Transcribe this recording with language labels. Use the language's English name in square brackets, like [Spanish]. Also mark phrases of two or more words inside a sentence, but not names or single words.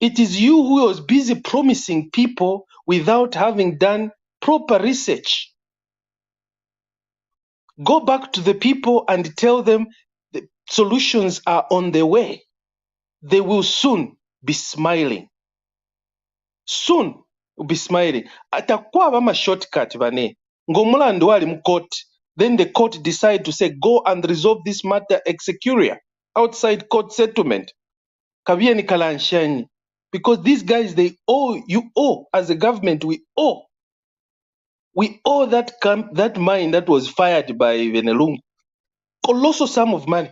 [English] It is you who was busy promising people without having done proper research. Go back to the people and tell them the solutions are on the way. They will soon be smiling. Soon will be smiling. [Bemba] Atakuwa bama shortcut bane. Ngomulandu ali mu court. [English] Then the court decide to say go and resolve this matter [Latin] ex securia, [English] outside court settlement. [Bemba] Kabieni kalanshanyi. [English] Because these guys, they owe, you owe, as a government, we owe. We owe that mine that was fired by Venelung colossal sum of money.